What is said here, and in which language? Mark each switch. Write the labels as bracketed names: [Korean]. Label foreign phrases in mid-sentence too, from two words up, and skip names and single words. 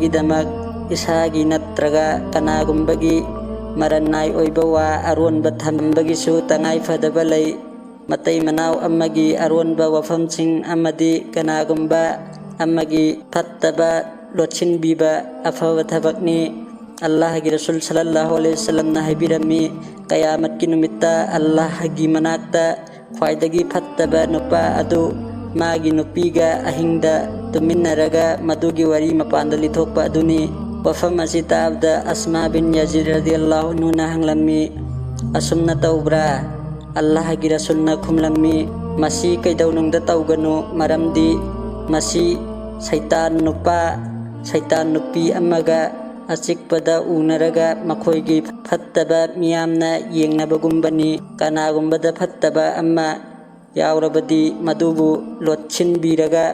[Manipuri] damak isagi natraga kanagumbagi maranai oibawa aron bathambagi su tangai fadaba lay matai manaw amagi aron ba wafamsing amadi kanagumba amagi fattaba lochin biba afaba thabakni Allah gi Rasul [Arabic] صلى الله عليه وسلم [Manipuri] na haibirami qayamat kinumita Allah gi manakta khwaidagi fattaba nupa adu magi nupiga ahingda tuminnaraga madugi wari mapanda lithokpa aduni wafam asita abda Asma bin Yazid [Arabic] رضي الله عنه [Manipuri] na hanglammi asumna tawbra Allah gi Rasul na khumlammi masi kaidawnungda tawganu maramdi masi saitan nupi amaga asikpada unaraga makhoigi fattaba miyamna yengnabagumbani kanagumbada fattaba amma yaurabadi madubu lotchin biraga